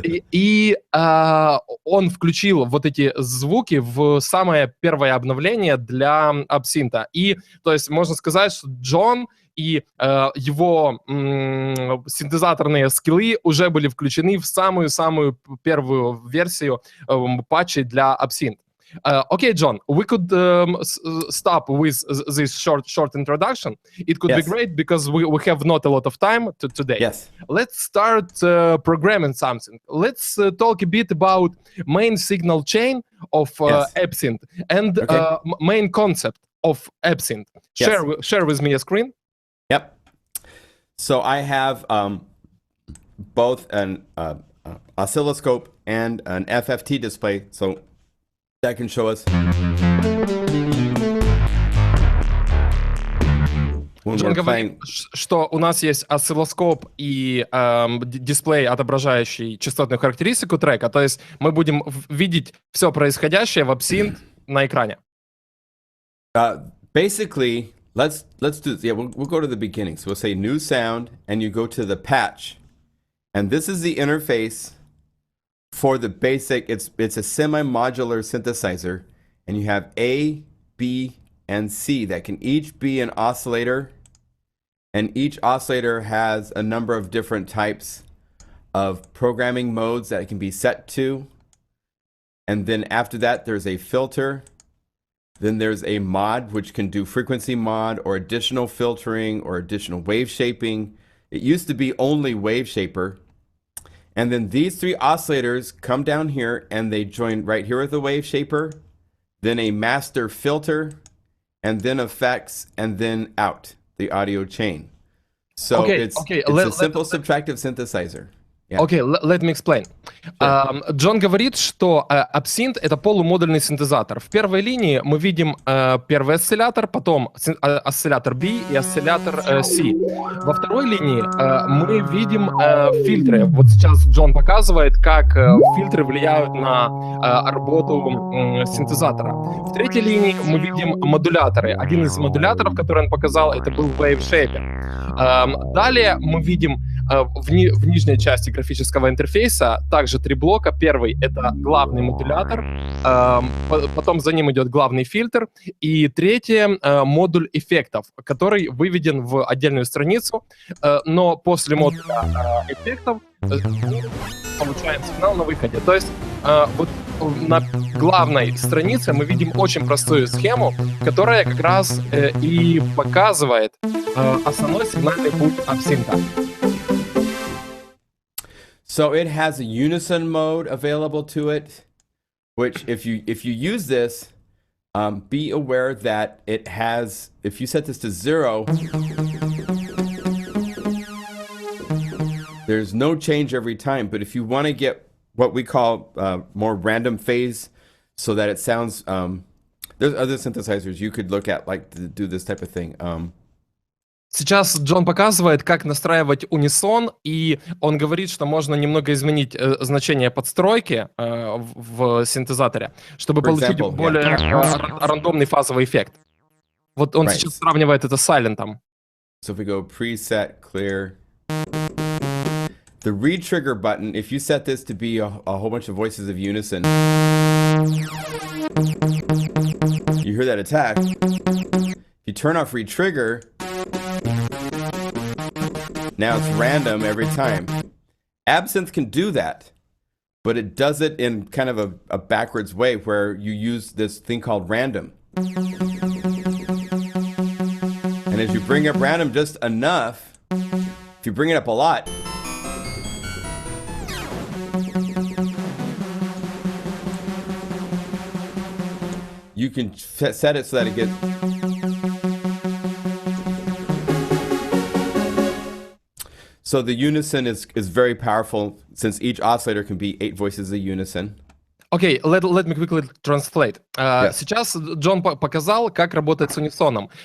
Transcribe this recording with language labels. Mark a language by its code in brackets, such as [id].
[ru] И он включил вот эти звуки в самое первое обновление для Absynth. И, то есть, можно сказать, что Джон и его синтезаторные скиллы уже были включены в самую-самую первую версию патчей для Absynth. [en] Okay, John, we could stop with this short introduction. It could be great because we have not a lot of time today. Yes. Let's start programming something. Let's talk a bit about main signal chain of Absynth and main concept of Absynth. Share with me a screen. Yep. So I have both an oscilloscope and an FFT display, so that can show us Джон говорит, что у нас есть осциллоскоп и дисплей, отображающий частотную характеристику трека, то есть мы будем видеть все происходящее в Absynth на экране. Basically, let's do this. Yeah, we'll go to the beginning. So we'll say new sound, and you go to the patch, and this is the interface for the basic. It's a semi-modular synthesizer, and you have A, B, and C that can each be an oscillator, and each oscillator has a number of different types of programming modes that it can be set to. And then after that, there's a filter. Then there's a mod, which can do frequency mod or additional filtering or additional wave shaping. It used to be only wave shaper. And then these three oscillators come down here and they join right here with the wave shaper, then a master filter, and then effects, and then out the audio chain. So it's a simple subtractive synthesizer. Yeah. Окей, let me explain. [ru] Джон говорит, что Absynth — это полумодульный синтезатор. В первой линии мы видим первый осциллятор, потом осциллятор B и осциллятор C. Во второй линии мы видим фильтры. Вот сейчас Джон показывает, как фильтры влияют на работу синтезатора. В третьей линии мы видим модуляторы. Один из модуляторов, который он показал, это был Wave Shaper. Далее мы видим в нижней части графического интерфейса также три блока. Первый — это главный модулятор, потом за ним идет главный фильтр, и третье — модуль эффектов, который выведен в отдельную страницу, но после модуля эффектов мы получаем сигнал на выходе. То есть вот на главной странице мы видим очень простую схему, которая как раз и показывает основной сигнальный путь Absynth. [en] So it has a unison mode available to it, which if you use this, be aware that it has, if you set this to 0, there's no change every time. But if you want to get what we call more random phase, so that it sounds, there's other synthesizers you could look at, like to do this type of thing. Сейчас Джон показывает, как настраивать унисон, и он говорит, что можно немного изменить значение подстройки в синтезаторе, чтобы получить более рандомный фазовый эффект. Вот он сейчас сравнивает это с сайлентом. So if we go preset clear, the re-trigger button, if you set this to be a whole bunch of voices of unison, you hear that attack. If you turn off re-trigger, now it's random every time. Absynth can do that, but it does it in kind of a backwards way where you use this thing called random. And as you bring up random just enough, if you bring it up a lot, you can set it so that it gets... So the unison is very powerful, since each oscillator can be 8 voices of unison. Окей, let me quickly translate. [ru] Сейчас Джон показал, как работать с унисоном.